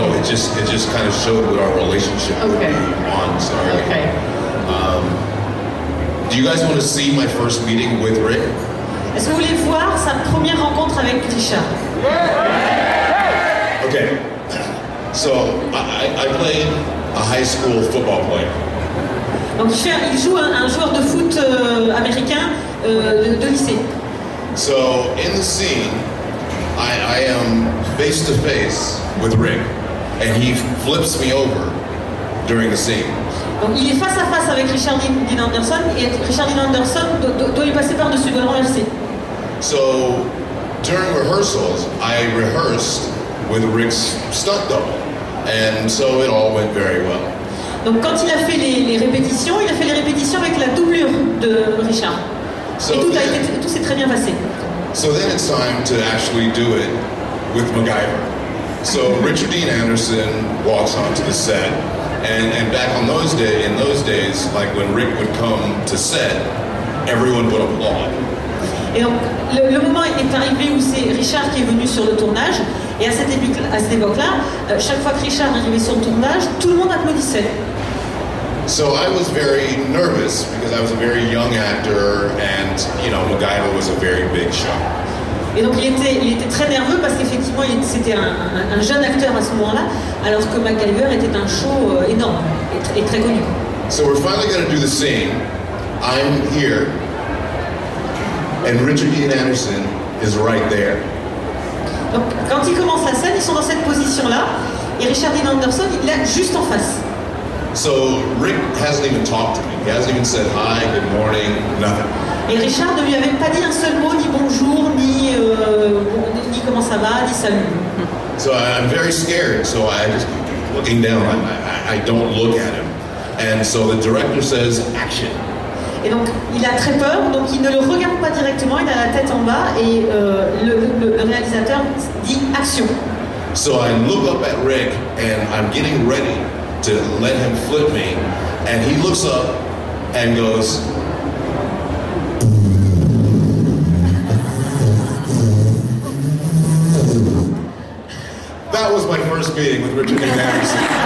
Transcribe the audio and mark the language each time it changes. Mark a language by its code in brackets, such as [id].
[en] No, it just kind of showed what our relationship would be on Stargate. Okay. Do you guys want to see my first meeting with Rick? [fr] Est-ce que vous voulez voir sa première rencontre avec Richard? Okay. [en] So I played a high school football player. [fr] Donc il joue un joueur de foot américain de lycée. [en] So in the scene, I am face to face with Rick, and he flips me over during the scene. [fr] Donc il est face à face avec Richard Dean Anderson, et Richard Dean Anderson doit lui passer par-dessus, doit le renverser. [en] So during rehearsals, I rehearsed with Rick's stunt double, and so it all went very well. [fr] Donc quand il a fait les répétitions, il a fait les répétitions avec la doublure de Richard. [en] So [fr] et tout s'est très bien passé. [en] So then it's time to actually do it with MacGyver. So Richard Dean Anderson walks onto the set, and back in those days, like when Rick would come to set, everyone would applaud. [fr] Et donc le moment est arrivé où c'est Richard qui est venu sur le tournage, et à cette époque-là, chaque fois que Richard arrivait sur le tournage, tout le monde applaudissait. [en] So I was very nervous because I was a very young actor, and MacGyver was a very big show. [fr] Et donc il était très nerveux parce qu'effectivement c'était un jeune acteur à ce moment-là, alors que MacGyver était un show énorme et très connu. [en] So we're finally going to do the scene. I'm here, and Richard Dean Anderson is right there. [fr] Donc quand il commence la scène, ils sont dans cette position-là, et Richard Dean Anderson il est juste en face. [en] So Rick hasn't even talked to me. He hasn't even said hi, good morning, nothing. [fr] Et Richard ne lui avait pas dit un seul mot, ni bonjour, ni comment ça va, ni salut. [en] So I'm very scared, so I just keep looking down. I don't look at him. And so the director says, action. [fr] Et donc il a très peur, donc il ne le regarde pas directement, il a la tête en bas, et le réalisateur dit action. [en] So I look up at Rick, and I'm getting ready to let him flip me, and he looks up and goes, that was my first meeting with Richard Dean Anderson.